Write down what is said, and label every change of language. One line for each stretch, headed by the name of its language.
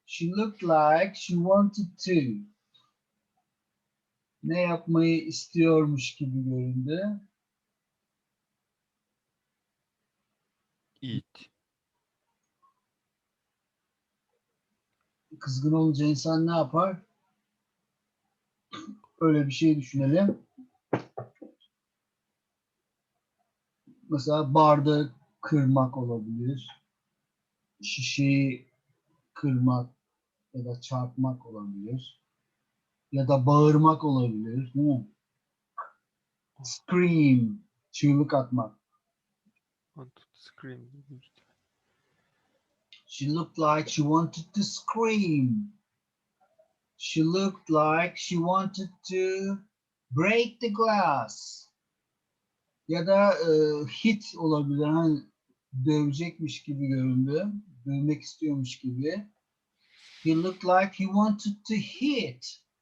English: She looked like she wanted to.
Turkish: Ne yapmayı istiyormuş gibi göründü.
English: Eat.
Turkish: Kızgın olunca insan ne yapar? Öyle bir şey düşünelim. Mesela bardağı kırmak olabilir. Şişeyi kırmak ya da çarpmak olabilir. Ya da bağırmak olabilir, değil mi?
English: Scream,
Turkish: çığlık atmak.
English: Want to scream. She looked like she wanted to scream. She looked like she wanted to break the glass.
Turkish: Ya da hit olabilir. Hani dövecekmiş gibi göründü. Dövmek istiyormuş gibi.
English: He looked like he wanted to hit.